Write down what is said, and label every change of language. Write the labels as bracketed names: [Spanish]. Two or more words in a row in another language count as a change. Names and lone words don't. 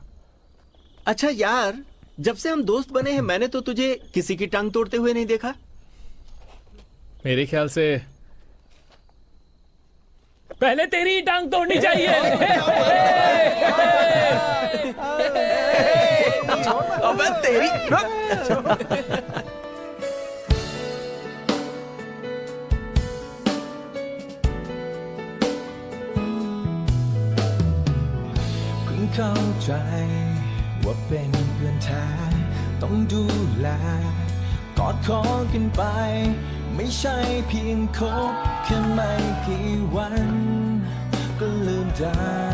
[Hindi] अच्छा यार, जब से हम दोस्त बने हैं मैंने तो तुझे किसी की टांग तोड़ते हुए नहीं देखा। मेरे ख्याल से पहले तेरी ही टांग तोड़नी चाहिए। अबे तेरी। [Thai] เข้าใจว่าเป็นเพื่อนแท้ต้องดูแลกอดคอกันไปไม่ใช่เพียงคบแค่ไม่กี่วันก็ลืมได้